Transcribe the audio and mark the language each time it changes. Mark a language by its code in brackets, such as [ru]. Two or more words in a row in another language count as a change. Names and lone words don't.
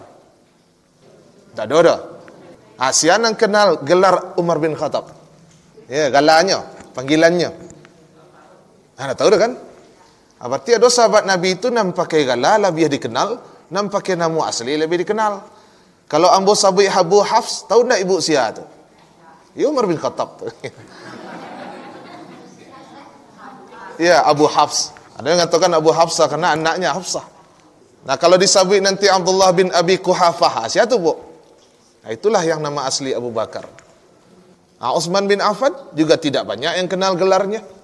[id] Tak ada. Siapa yang kenal gelar Umar bin Khattab? Ya, gelarnya, panggilannya. Tahu dah kan? Berarti ada sahabat Nabi itu nam pakai gelar lebih dikenal, nam pakai nama asli lebih dikenal. [min] Kalau ambo sabui Abu Hafs, tahu tak ibu siapa tu? [id] Ya, Umar bin Khattab tu. Ya, Abu Hafs. Ada yang mengatakan Abu Hafsah karena anaknya Hafsah. Nah, kalau disabui nanti Abdullah bin Abi Quhafah, siapa tu, Bu? Itulah yang nama asli Abu Bakar. Utsman bin Affan juga tidak banyak yang kenal gelarnya.